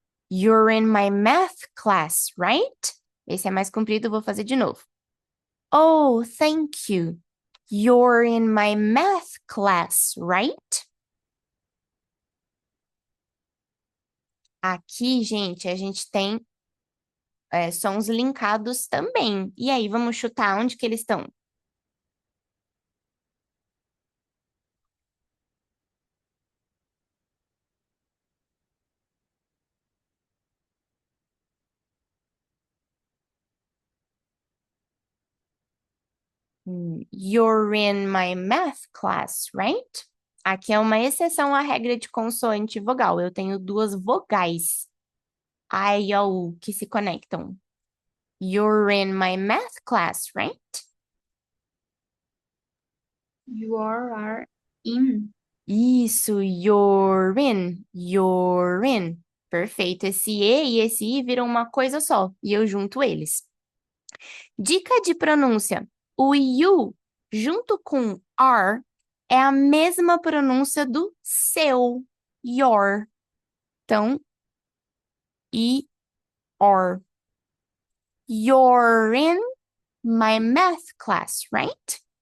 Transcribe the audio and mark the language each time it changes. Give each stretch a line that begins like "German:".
English: You're in my math class, right?
Portuguese: Esse é mais comprido, vou fazer de novo.
English: Oh, thank you. You're in my math class, right?
Portuguese: Aqui, gente, a gente tem sons linkados também. E aí, vamos chutar onde que eles estão?
English: You're in my math class, right?
Portuguese: Aqui é uma exceção à regra de consoante e vogal. Eu tenho duas vogais, A e O, U, que se conectam.
English: You're in my math class, right? you are in.
Portuguese: Isso,
English: you're in, you're in.
Portuguese: Perfeito. Esse E e esse I viram uma coisa só, e eu junto eles. Dica de pronúncia. O you, junto com are, é a mesma pronúncia do seu, your. Então, e, or.
English: You're in my math class, right?